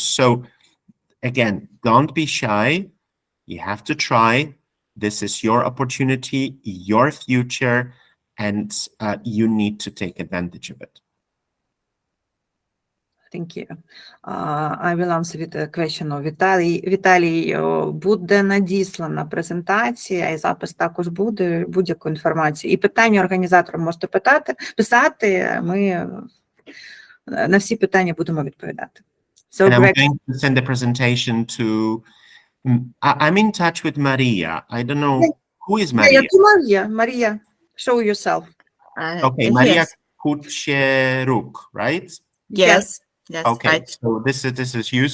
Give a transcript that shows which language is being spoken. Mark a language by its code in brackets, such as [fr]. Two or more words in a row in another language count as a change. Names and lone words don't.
[en] So again, don't be shy. You have to try. This is your opportunity, your future, and you need to take advantage of it. Thank you. I will answer with the question of Віталій. [uk] Віталій, буде надіслана презентація, і запис також буде, будь-яку інформацію. І питання організаторам можете писати, ми на всі питання будемо відповідати. [en] So, and I'm Greg, going to send the presentation to, I'm in touch with Maria. I don't know, who is Maria? Maria, show yourself. Okay, Maria Kucheruk, right? Yes. Yes, Okay, right. so this is you.